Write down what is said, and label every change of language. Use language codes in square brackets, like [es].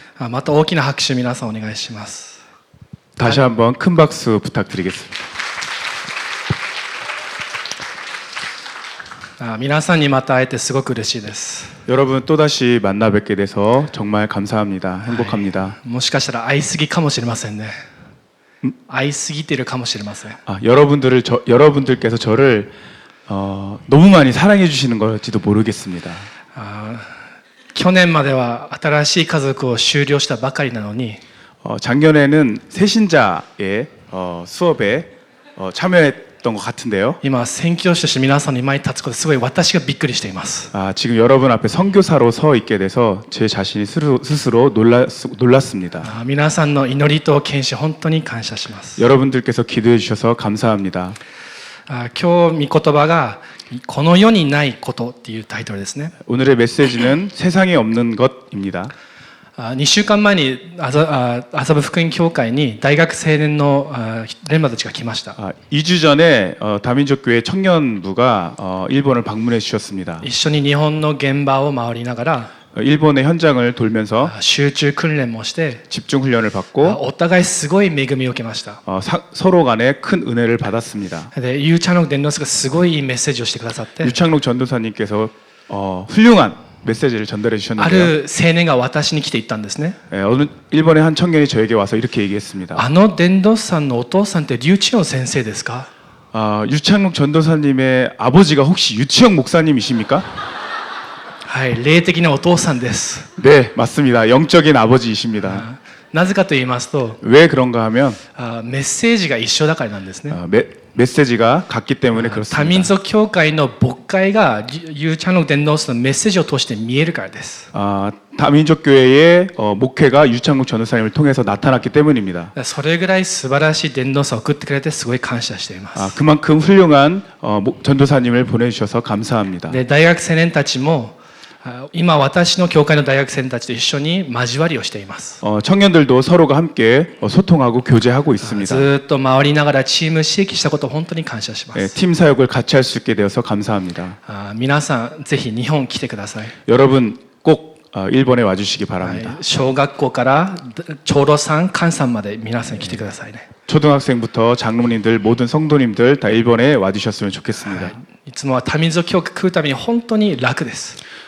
[ja] また大きな拍手皆さんお願いします。 [ko] 다시 한번 큰 박수 부탁드리겠습니다. [ja] 皆さんにまた会えてすごく嬉しいです。 [ko] 여러분 또다시 만나 뵙게 돼서 정말 감사합니다. 행복합니다. [ja] もしかしたら会いすぎかもしれませんね。会いすぎてるかもしれません。 [ko] 여러분들께서 저를 너무 많이 사랑해 주시는 걸지도 모르겠습니다. [ja] 去年までは新しい家族を修了したばかりなのに [ko] 작년에는 새신자의 수업에 참여했던 것 같은데요. [ja] 今宣教師として皆さんの前に立つことすごい私がびっくりしています。 [ko] 지금 여러분 앞에 선교사로 서 있게 돼서 제 자신이 스스로 놀랐습니다. [ja] 皆さんの祈りと献身本当に感謝します。 [ko] 여러분들께서 기도해 주셔서 감사합니다. [ja] 今日御言葉がこの世にないことっていうタイトルですね。 [ko] 오늘의 메시지는 세상에 없는 것입니다. [ja] 2週間前に麻布福音教会に大学青年のレンバーたちが来ました。 [ko] 2주 전에 다민족교회 청년부가 일본을 방문해 주셨습니다. [ja] 一緒に日本の現場を回りながら [ko] 일본의 현장을 돌면서 [ja] 集中訓練もして [ko] 집중 훈련을 받고 [ja] お互いすごい恵みを受けました。 [ko] 서로 간에 큰 은혜를 받았습니다. [ja] でユーチャンロク伝道師がすごいいいメッセージをしてくださって [ko] 유창록 전도사님께서 훌륭한 메시지를 전달해 [ja] あ [ko] 주셨는데요. [ja] る青年が私に来て言ったんですね。 [ko] 어느 일본의 한 청년이 저에게 와서 이렇게 얘기했습니다. [ja] あの伝道師さんのお父さんってリュウチヨン先生ですか？ [ko] 유창록 전도사님의 아버지가 혹시 유치영 목사님이십니까? [ja] はい、霊的なお父さんです。 [ko] 네, 맞습니다. 영적인 아버지이십니다. [ja] なぜかと言いますと [ko] 왜 그런가 하면 [ja] メッセージが一緒だからなんですね。 [ko] 메시지가 같기 때문에 [ja] 多 [ko] 그렇습니다. [ja] 民族教会の牧会がユーチャンロク伝道師のメッセージを通して見えるからです。 [ko] 다민족 교회의 목회가 유창록 전도사님을 통해서 나타났기 때문입니다. [ja] それぐらい素晴らしい伝道師を送ってくれてすごい感謝しています。 [ko] 그만큼 훌륭한 전도사님을 보내주셔서 감사합니다. [ja] で大学青年たちも今私の教会の大学生たちと一緒に交わりをしています。 [ko] 청년들도 서로가 함께 소통하고 교제하고 있습니다. [ja] ずっと回りながらチーム刺激したことを本当に感謝します。 [ko] 팀 사역을 같이 할 수 있게 되어서 감사합니다. [ja] 皆さんぜひ日本来てください。 [ko] 여러분 꼭 일본에 와주시기 바랍니다. [ja] 小学校から長老さん、菅さんまで皆さん来てくださいね。 [ko] 초등학생부터 장로님들 모든 성도님들 다 일본에 와주셨으면 좋겠습니다. [ja] いつもは多民族教会来るために本当に楽です。